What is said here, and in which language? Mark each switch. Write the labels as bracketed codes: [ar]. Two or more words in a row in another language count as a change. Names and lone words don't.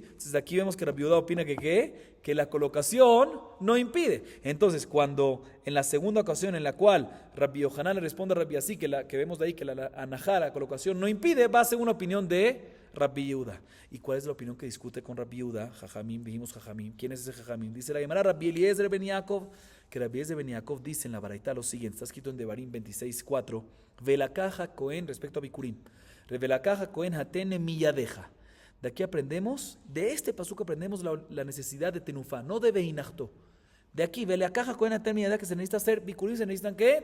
[es] Entonces aquí vemos que Rabbi Yehuda opina que la colocación no impide. Entonces, cuando en la segunda ocasión en la cual Rabbi Yohanan le responde a Rabbi Yassi, que vemos de ahí que la anajá, la colocación no impide, va a ser una opinión de Rabbi Yehuda. ¿Y cuál es la opinión que discute con Rabbi Yehuda? Jajamim, dijimos Jajamim. ¿Quién es ese Jajamim? Dice la Gemara Rabbi Eliezer ben Yaakov, que Rabbi Eliezer ben Yaakov dice en la Baraita lo siguiente, está escrito en Devarim 26:4, [he] ולקח כהן, [es] respecto a Bikurim, [he] ולקח כהן הטנא מידך. [es] De aquí aprendemos, de este pasuk aprendemos la necesidad de tenufá, no de veinachto. De aquí, [he] ולקח כהן הטנא מידך, [es] que se necesita hacer Bikurim, se necesitan ¿qué?